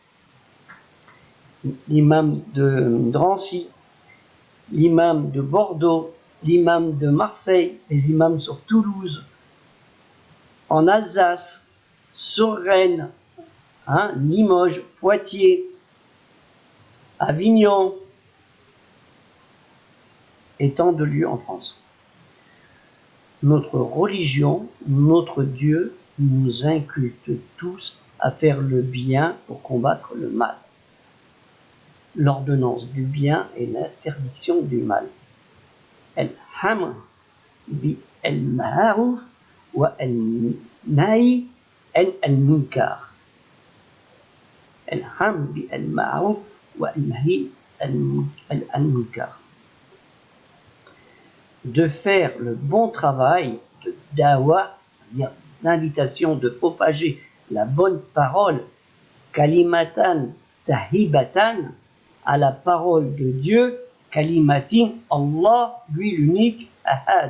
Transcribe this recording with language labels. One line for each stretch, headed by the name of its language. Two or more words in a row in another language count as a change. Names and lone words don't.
French: l'imam de Drancy, l'imam de Bordeaux, l'imam de Marseille, les imams sur Toulouse, en Alsace, sur Rennes, Limoges, Poitiers, Avignon, et tant de lieux en France. Notre religion, notre Dieu, nous inculte tous à faire le bien pour combattre le mal. L'ordonnance du bien et l'interdiction du mal.
Arabic: الأمر بالمعروف والنهي المنكر. الأمر بالمعروف والنهي المنكر.
French: De faire le bon travail de dawa, c'est-à-dire l'invitation de propager la bonne parole,
Arabic: كلمة طيبة,
French: à la parole de Dieu,
Arabic: كلمة الله,
French: lui l'unique, ahad.